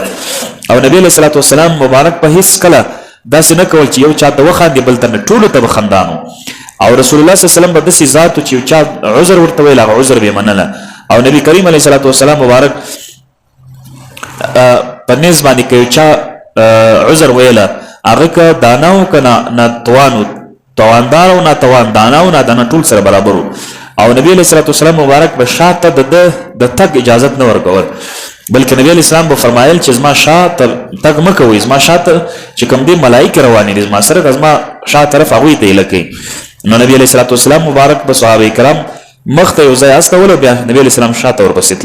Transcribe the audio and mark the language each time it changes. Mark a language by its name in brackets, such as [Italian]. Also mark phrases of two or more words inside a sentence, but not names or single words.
[Pashto] او نبی [Arabic] علیه الصلاة والسلام [Pashto] مبارک په هېڅ کله داسې نه کول چې یو چا ته وخاندي بل ته نه، ټولو ته به خندانو. او [Arabic] رسول الله صلی الله علیه وسلم [Pashto] به داسې ذات و چې یو چا عذر ورته ویل، هغه عذر به یې منله. او نبی کریم [Arabic] علیه الصلاة والسلام [Pashto] مبارک په نیز باندې که یو چا عذر ویله، هغه که دانه و که ناتوان و، تواندار او ناتوان، دانه او نادانه ټول سره برابر وو. او نبی [Arabic] علیه الصلاة والسلام [Pashto] مبارک به شاته د تګ اجازت نه ورکول، بلکې نبی [Arabic] علیه السلام [Pashto] به فرمایل چې زما شاته تګ مه کوئ، زما شاته چې کوم دي ملایکې روانې دي زما سره، زما شا طرف هغوی ته هیله کوي. نو نبی [Arabic] علیه الصلاة والسلام [Pashto] مبارک به صحابه کرام مخ ته یو ځای استول، بیا نبی [Arabic] علیه السلام [Pashto] شاته ورپسې تله.